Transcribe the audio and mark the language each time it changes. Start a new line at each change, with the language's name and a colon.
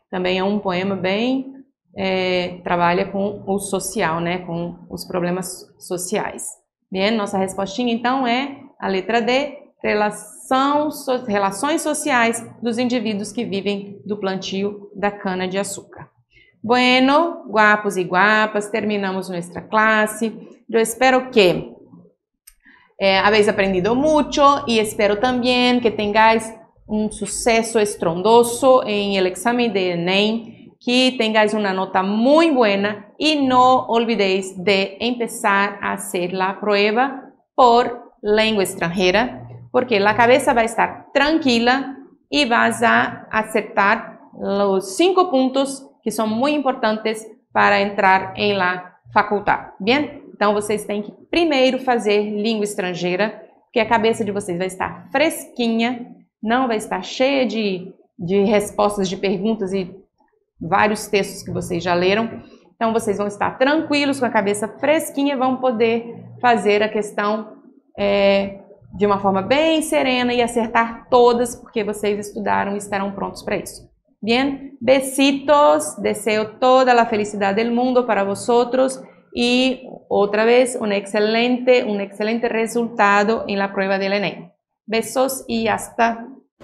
Portuguese: Também é um poema bem, trabalha com o social, né? Com os problemas sociais. Bem, nossa respostinha então é a letra D, relações sociais dos indivíduos que vivem do plantio da cana-de-açúcar.
Spanish: Bueno, guapos y guapas, terminamos nuestra clase. Yo espero que habéis aprendido mucho y espero también que tengáis un suceso estrondoso en el examen de ENEM, que tengáis una nota muy buena y no olvidéis de empezar a hacer la prueba por lengua extranjera, porque la cabeza va a estar tranquila y vas a acertar los 5 puntos que
Portuguese: são muito importantes para entrar em
Spanish: la faculdade.
Portuguese: Bem? Então, vocês têm que primeiro fazer língua estrangeira, porque a cabeça de vocês vai estar fresquinha, não vai estar cheia de respostas de perguntas e vários textos que vocês já leram. Então, vocês vão estar tranquilos, com a cabeça fresquinha, vão poder fazer a questão de uma forma bem serena e acertar todas, porque vocês estudaram e estarão prontos para isso.
Spanish: Bien, besitos, deseo toda la felicidad del mundo para vosotros y otra vez un excelente resultado en la prueba del ENEM. Besos y hasta